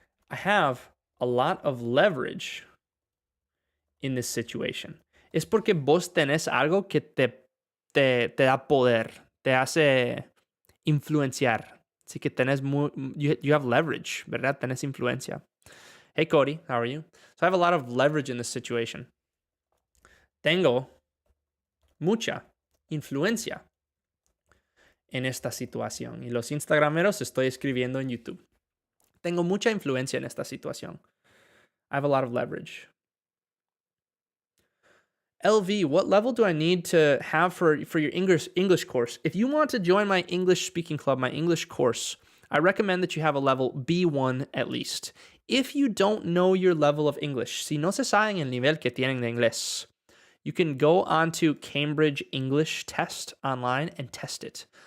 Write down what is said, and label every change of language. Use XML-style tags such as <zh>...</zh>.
<en>I have a lot of leverage in this situation.</en> <es>Es porque vos tenés algo que te da poder, te hace influenciar. Así que tenés</es> <en>you have leverage,</en> <es>¿verdad? Tenés influencia.</es> <en>Hey, Cody, how are you? So I have a lot of leverage in this situation.</en> <es>Tengo mucha influencia en esta situación. Y los instagrameros estoy escribiendo en YouTube. Tengo mucha influencia en esta situación.</es> <en>I have a lot of leverage. LV, what level do I need to have for your English course? If you want to join my English speaking club, my English course, I recommend that you have a level B1 at least. If you don't know your level of English,</en> <es>si no se saben el nivel que tienen de inglés,</es> <en>you can go onto Cambridge English Test online and test it.</en>